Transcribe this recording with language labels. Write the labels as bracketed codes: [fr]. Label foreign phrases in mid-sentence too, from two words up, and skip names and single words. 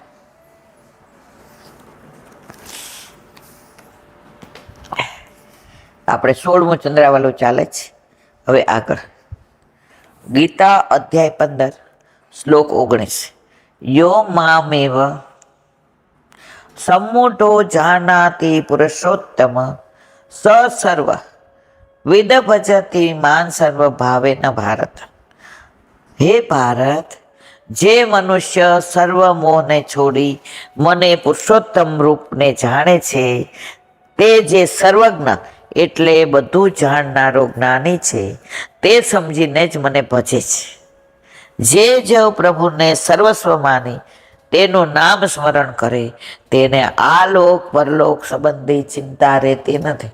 [gu] આપણે 16મું ચંદ્રાવલું ચાલે છે. હવે આગળ ગીતા અધ્યાય 15 શ્લોક 19, [sa] યો મામેવ सम्मूढ़ो जानाति पुरुषोत्तम स सर्व विद भजति मान सर्व भावे न भारत। [gu] હે ભારત, જે મનુષ્ય સર્વ મોહને છોડી મને પુરુષોત્તમ રૂપને જાણે છે તે જે સર્વજ્ઞ એટલે બધું જાણનારો જ્ઞાની છે તે સમજીને જ મને ભજે છે. જે જ પ્રભુને સર્વસ્વ માની તેનું નામ સ્મરણ કરે તેને આ લોક પરલોક સંબંધી ચિંતા રહેતી નથી.